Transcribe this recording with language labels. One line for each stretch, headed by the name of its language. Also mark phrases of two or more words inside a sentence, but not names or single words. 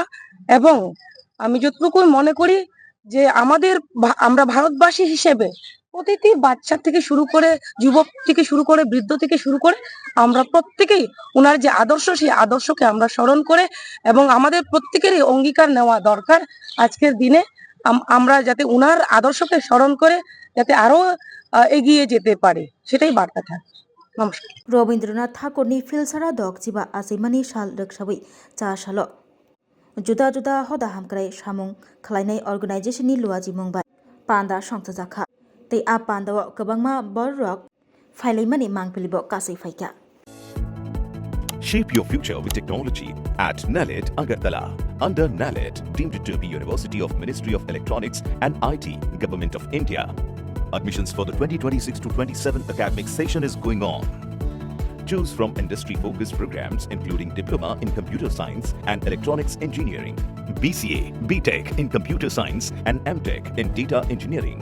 Bangla: এবং আমি যতটুকু মনে করি যে আমরা ভারতবাসী হিসেবে প্রতিটি বাচ্চা থেকে শুরু করে, যুবক থেকে শুরু করে, বৃদ্ধ থেকে শুরু করে আমরা প্রত্যেকেই উনার যে আদর্শ, সেই আদর্শকে আমরা স্মরণ করে এবং আমাদের প্রত্যেকেরই অঙ্গীকার নেওয়া দরকার আজকের দিনে আমরা যাতে উনার আদর্শকে স্মরণ করে যাতে আরো এগিয়ে যেতে পারে, সেটাই বার্তা থাকে। নমস্কার।
Kok Borok: रबीन्द्रनाथ ठाकुरनि फिल्सारा दक जिबा आसैमानि साल रोगसाबै चासालो जुदा जुदा हदा हामक्राय सामुं खालायनाय अर्गानाइजेशननि लुवाजि मुंबाय पान्दा संजाजाखा तै आ पान्दाव गोबांमा बर रक फाइलायमानि मांगपिलिबो कासै फायका।
English: Shape your future with technology at NALED Agartala. Under NALED, deemed to be University of Ministry of Electronics and IT, Government of India. Admissions for the 2026 to 27 academic session is going on. Choose from industry-focused programs including Diploma in Computer Science and Electronics Engineering, BCA, BTech in Computer Science and MTech in Data Engineering.